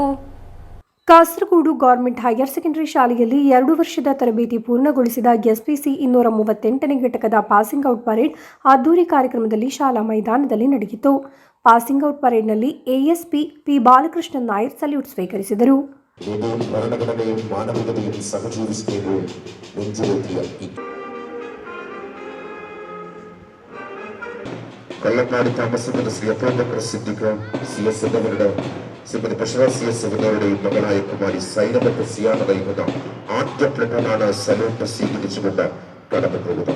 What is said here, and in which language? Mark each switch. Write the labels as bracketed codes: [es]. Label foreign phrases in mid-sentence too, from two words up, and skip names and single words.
[kn] ಕಾಸರಗೋಡು ಗವರ್ನಮೆಂಟ್ ಹೈಯರ್ ಸೆಕೆಂಡರಿ ಶಾಲೆಯಲ್ಲಿ 2 ವರ್ಷದ ತರಬೇತಿ ಪೂರ್ಣಗೊಳಿಸಿದ ಎಸ್ಪಿಸಿ 238ನೇ ಘಟಕದ ಪಾಸಿಂಗ್ ಔಟ್ ಪರೇಡ್ ಅದ್ದೂರಿ ಕಾರ್ಯಕ್ರಮದಲ್ಲಿ ಶಾಲಾ ಮೈದಾನದಲ್ಲಿ ನಡೆಯಿತು. ಪಾಸಿಂಗ್ ಔಟ್ ಪರೇಡ್ನಲ್ಲಿ ಎಎಸ್ಪಿ ಪಿ ಬಾಲಕೃಷ್ಣನ್ ನಾಯರ್ ಸಲ್ಯೂಟ್ ಸ್ವೀಕರಿಸಿದರು. [ml] ഭരണഘടനയും മാനവികതയും സഹജീവിക്കുകയും നെഞ്ചിലെത്തിയ കള്ളക്കാട് താമസിക്കുന്ന ശ്രീ അപ്പോബക്കർ സിദ്ദിഖ് CS എന്നിവരുടെ ശ്രീമതി ബഷറ CS എന്നിവരുടെയും മകളായ കുമാരി സൈനബത്ത് സിയാന നയിക്കുന്ന ആദ്യ പ്ലട്ടനാണ് സല്യൂട്ട് സ്വീകരിച്ചുകൊണ്ട് കടന്നു പോകുന്നത്.